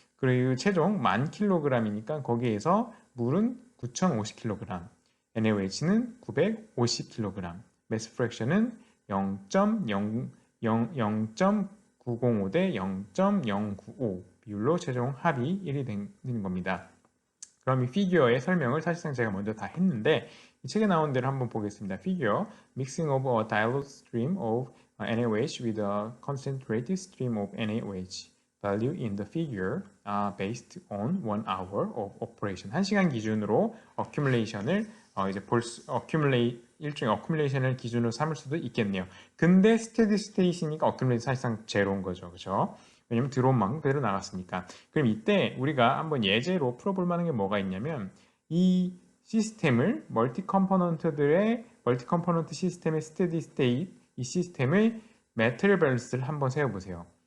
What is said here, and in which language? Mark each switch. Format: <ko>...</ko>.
<ko>그리고 최종 10,000kg이니까 거기에서 물은 9,050kg, NaOH는 950kg, 매스 프랙션은 0.905 대 0.095 비율로 최종 합이 1이 되는 겁니다. 그럼 이 피규어의 설명을 사실상 제가 먼저 다 했는데 이 책에 나온 대로 한번 보겠습니다.</ko> <en>피규어 Mixing of a dilute stream of NaOH with a concentrated stream of NaOH value in the figure based on 1 hour of operation.</en> <ko>1시간 기준으로 accumulation을 이제 일종의 accumulation을 기준으로 삼을 수도 있겠네요. 근데 steady state이니까 accumulation 사실상 제로인 거죠. 그렇죠? 왜냐면 들어온 만큼 그대로 나갔으니까. 그럼 이때 우리가 한번 예제로 풀어볼 만한 게 뭐가 있냐면 이 시스템을 멀티 컴포넌트 시스템의 스테디 스테이트 이 시스템의 매트리얼 밸런스를 한번 세워보세요.</ko>